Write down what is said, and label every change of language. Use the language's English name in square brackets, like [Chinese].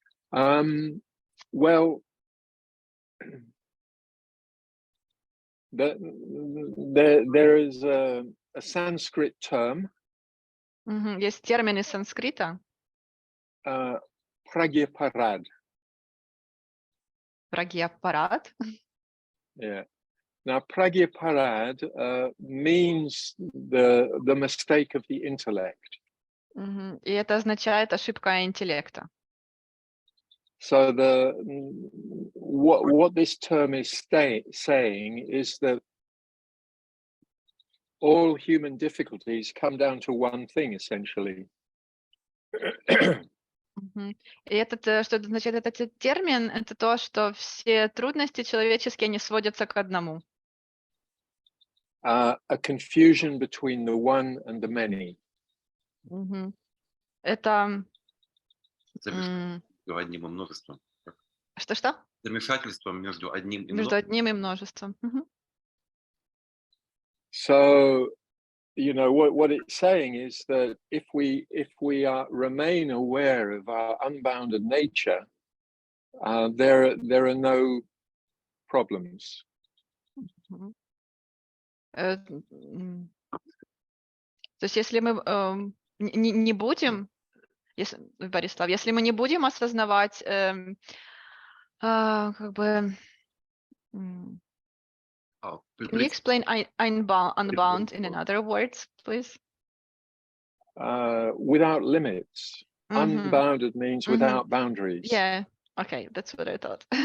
[English] Well, there is a Sanskrit term. [Russian] Есть термин из санскрита. [Sanskrit] Pragyaparad. Pragyaparad. [English] Yeah. Now, Pragyaparad means the mistake of the intellect. [Russian] И это означает ошибка интеллекта. [English] So what this term is saying is that all human difficulties come down to one thing, essentially. [Russian] И этот, что это означает, этот термин, это то, что все трудности человеческие, они сводятся к одному. [English] A confusion between the one and the many. [Russian] Это Замешательство одним и множеством. что? Замешательство между одним и Между одним и множеством. [English] So, you know, what it's saying is that if we remain aware of our unbounded nature, there are no problems. [Russian] То есть если мы не будем, если, Борислав, если мы не будем осознавать, как бы, [English] can you explain unbound in another words, please? Without limits. Unbounded means without boundaries. Yeah, okay, that's what I thought.